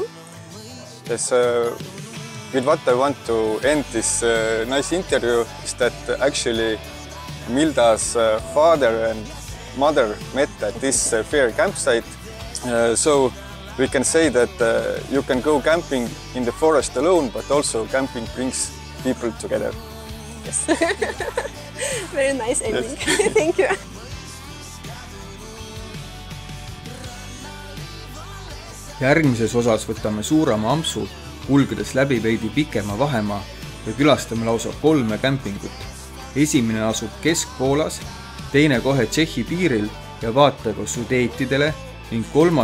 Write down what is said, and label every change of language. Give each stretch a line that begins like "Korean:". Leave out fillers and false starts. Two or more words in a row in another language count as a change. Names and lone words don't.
English: Yes, with what I want to end this nice interview is that actually Milda's father and mother met at this fair campsite. So we can say that you can go camping in the forest alone, but also camping brings people together. Yes. Very nice ending. Yes. Thank you.
Estonian: Järgmises osas võtame suurema ampsu, kulgedes läbi veidi pikema vahemaa ja külastame lausa 3 kämpingut. Esimene asub Kesk-Poolas, teine kohe Tšehhi piiril ja vaatega Sudeetidele ning 3.